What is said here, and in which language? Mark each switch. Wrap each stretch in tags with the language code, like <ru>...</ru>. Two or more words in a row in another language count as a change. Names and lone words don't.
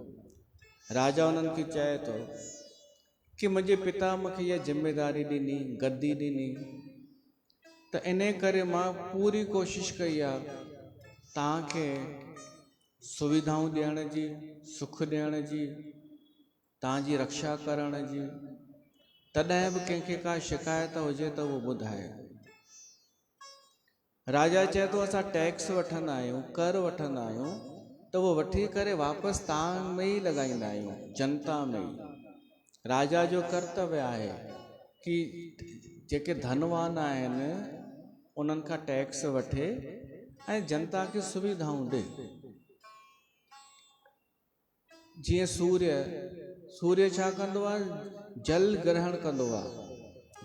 <sd>राजा उन्हनि खे चए थो कि मुंहिंजे पिता मूंखे इहा ज़िमेदारी ॾिनी, गद्दी ॾिनी, त इन करे मां पूरी कोशिशि कई आहे तव्हांखे सुविधाऊं ॾियण जी, सुख ॾियण जी, तव्हांजी रक्षा करण जी। तॾहिं बि कंहिंखे का शिकायत हुजे त उहो ॿुधाए। राजा चए थो असां टैक्स वठंदा आहियूं, कर वठंदा आहियूं, त उहो वठी करे वापसि तव्हां में ई लॻाईंदा आहियूं, जनता में ई। राजा जो कर्तव्य आहे कि जेके धनवान आहिनि उन्हनि खां टैक्स वठे ऐं जनता खे सुविधाऊं ॾे। जीअं सूर्य छा कंदो आहे, जल ग्रहण कंदो आहे।</sd>